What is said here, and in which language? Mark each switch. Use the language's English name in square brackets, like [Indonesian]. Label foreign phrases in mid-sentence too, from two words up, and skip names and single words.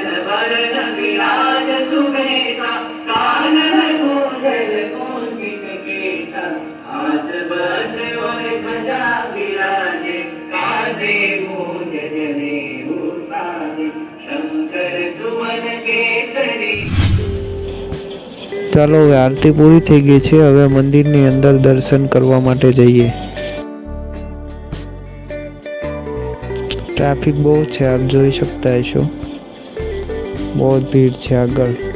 [Awadhi] वरण विराज सुबेसा कानन कुंडल कुंचित केसा हाथ वज्र और ध्वजा विराजे कांधे मूंज जनेऊ साजे शंकर सुमन केसरी। [Gujarati] ચાલો, હવે આરતી પૂરી થઈ ગઈ છે। હવે મંદિરની અંદર દર્શન કરવા માટે જઈએ। ટ્રાફિક બહુ છે, આપ જોઈ શકતા હશો, બહુ ભીડ છે આગળ।